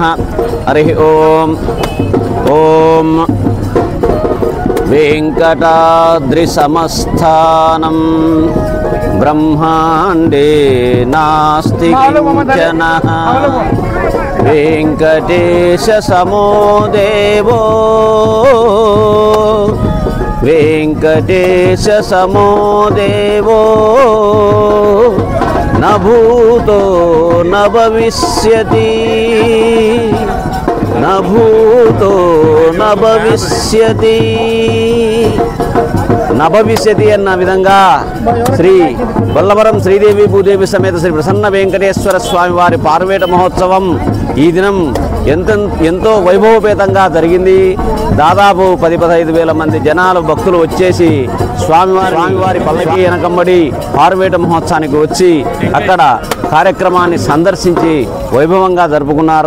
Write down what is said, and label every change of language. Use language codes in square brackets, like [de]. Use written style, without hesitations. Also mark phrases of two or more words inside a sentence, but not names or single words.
[sa] हरि ओम ओम वेंकटाद्रिसमस्थानं ब्रह्मांडे नास्ति किंचन वेंकटेश समो देवो वेंकटेश समो देवो न भूतो न भविष्यति न भूतो न भविष्यति न भविष्यति [te] అన్న విధంగా శ్రీ బొల్లవరం శ్రీదేవి భూదేవి సమేత శ్రీ ప్రసన్న వెంకటేశ్వర స్వామి వారి పార్వేట మహోత్సవం ఈ దినం ఎంతో వైభవపేతంగా జరిగింది. దాదాపు 10-15 వేల మంది జనాలు భక్తులు వచ్చేసి స్వామివారి పల్లకి వెనకంబడి పార్వేట మహోత్సవానికి వచ్చి అక్కడ కార్యక్రమాన్ని సందర్శించి వైభవంగా జరుపుకున్నారు.